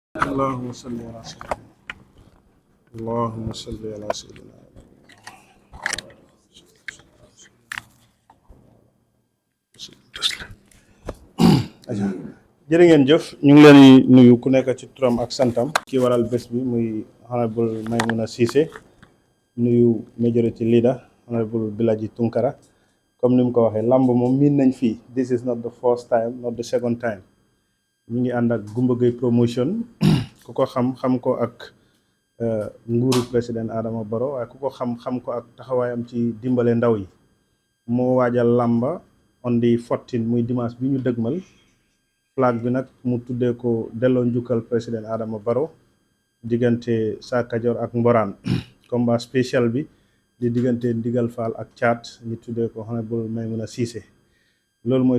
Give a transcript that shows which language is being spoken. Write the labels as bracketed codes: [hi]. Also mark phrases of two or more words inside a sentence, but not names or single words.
[ar] اللهم صل على سيدنا اللهم صل على سيدنا [wo] jërë ngeen jëf ñu ngi leen di nuyu ku nekk ci turam ak santam ki waral bés bi muy honorable Maimouna Ceesay nuyu [en] majority leader [wo] honorable Bilaji Tunkara comme ni mu ko waxee lamb moom miin nañ fii [en] this is not the first time not the second [wo] time ñu ngi ànd ak Gumba Gueye promotion ku ko xam ko ak nguuru président Adama Barrow waaye ku ko xam ko ak taxawaayam ci dimbale ndaw yi moo waajal lamba [en] on the 14 [wo] muy dimanche bi ñu dëgmal flag bi nag mu tuddee ko delloo njukkal président Adama Barrow diggante Saa Kajoor ak Mboraan [fr] combat spécial [wo] bi di diggante Ndigal Fall ak Caat ñu tuddee ko honorable Maimouna Ceesay loolu mooy